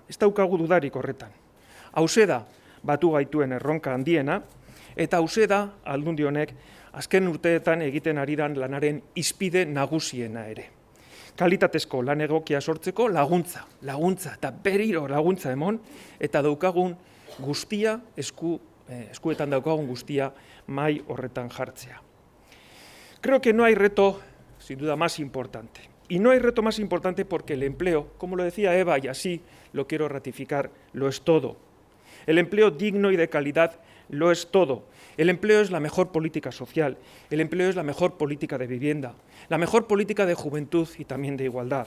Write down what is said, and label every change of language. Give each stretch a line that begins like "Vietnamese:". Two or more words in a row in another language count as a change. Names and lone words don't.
Basque: Ez daukagu dudarik horretan. Hauze da batu gaituen erronka handiena, eta hauze da Aldundi honek azken urteetan egiten ari dan lanaren izpide nagusiena ere. Kalitatezko lan egokia sortzeko laguntza eta berriro laguntza emon, eta daukagun guztia, eskuetan daukagun guztia mai horretan jartzea.
Spanish: Creo que no hay reto, sin duda, más importante. Y no hay reto más importante porque el empleo, como lo decía Eva, y así lo quiero ratificar, lo es todo. El empleo digno y de calidad lo es todo. El empleo es la mejor política social, el empleo es la mejor política de vivienda, la mejor política de juventud y también de igualdad.